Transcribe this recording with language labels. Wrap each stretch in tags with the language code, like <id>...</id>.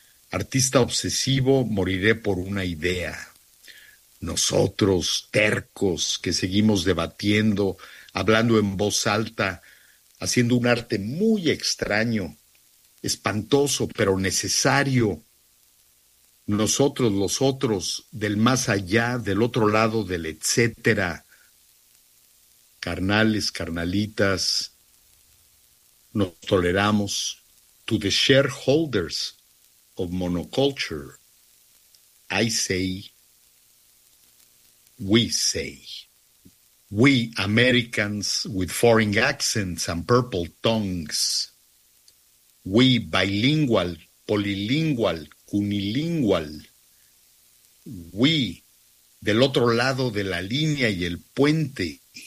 <es>Artista obsesivo, moriré por una idea. Nosotros, tercos, que seguimos debatiendo, hablando en voz alta, haciendo un arte muy extraño, espantoso, pero necesario. Nosotros, los otros, del más allá, del otro lado del etcétera, carnales, carnalitas, nos toleramos.</es> <en>To the shareholders of monoculture, I say, we say. We Americans with foreign accents and purple tongues. We bilingual, polilingual, unilingual, we,</en> <es>del otro lado de la línea y el puente,</es>